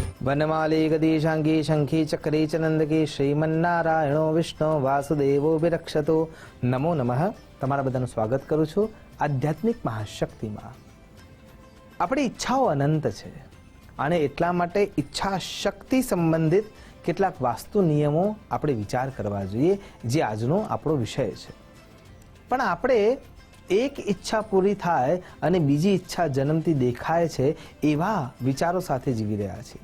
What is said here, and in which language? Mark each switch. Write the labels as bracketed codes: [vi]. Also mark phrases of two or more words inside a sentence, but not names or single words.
[sa] वनमाली गदीशांगी शंखी चक्री च नंदकी श्रीमन्नारायणो विष्णु वासुदेवो विरक्षतो। नमो नमः। [gu] તમારા બધાનું સ્વાગત કરું છું આધ્યાત્મિક મહાશક્તિમાં। આપણી ઈચ્છાઓ અનંત છે અને એટલા માટે ઈચ્છા શક્તિ સંબંધિત કેટલાક વાસ્તુ નિયમો આપણે વિચાર કરવા જોઈએ, જે આજનો આપણો વિષય છે। પણ આપણે એક ઈચ્છા પૂરી થાય અને બીજી ઈચ્છા જન્મતી દેખાય છે એવા વિચારો સાથે જીવી રહ્યા છીએ।